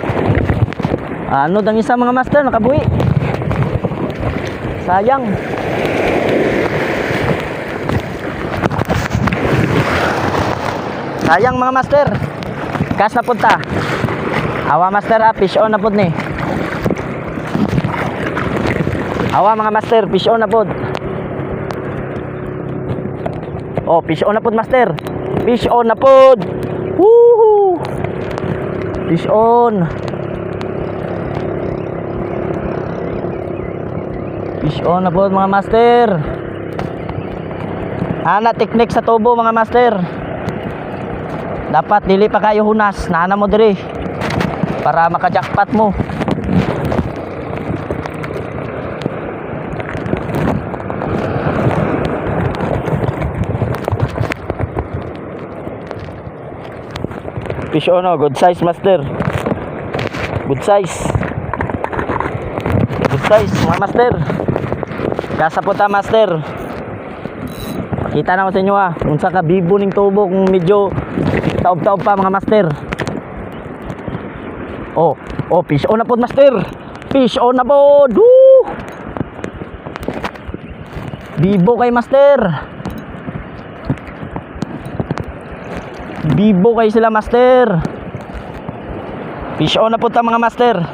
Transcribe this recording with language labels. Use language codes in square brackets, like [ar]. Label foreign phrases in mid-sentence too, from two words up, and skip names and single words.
[ceb] Ano dang isa mga master nakabuhi. Sayang. Sayang mga master. Kas na punta. Awa master [en] fish on [ceb] na pud ni. Awa mga master, [en] fish on [ceb] na pod. Oh, [en] fish on [ceb] na pod master. [en] Fish on [ceb] na pod. [en] Woohoo! Fish on. Fish on [ceb] na pod mga master. Ana teknik sa tubo mga master. Dapat dili pa kayo hunas, naana mo diri para maka-jackpot mo. [en] Fish on good size master. Good size. Good size mga master. [ceb] Kasa po ta master. Kita na ko sa inyo kung sa kabibo ning tubo kung medyo taob-taob pa mga master. Oh, [en] fish on [ceb] na po master. [en] Fish on [ceb] na po. Bibo kay master. Bibo kayo sila, master. [en] Fish on [ceb] na po ta mga master.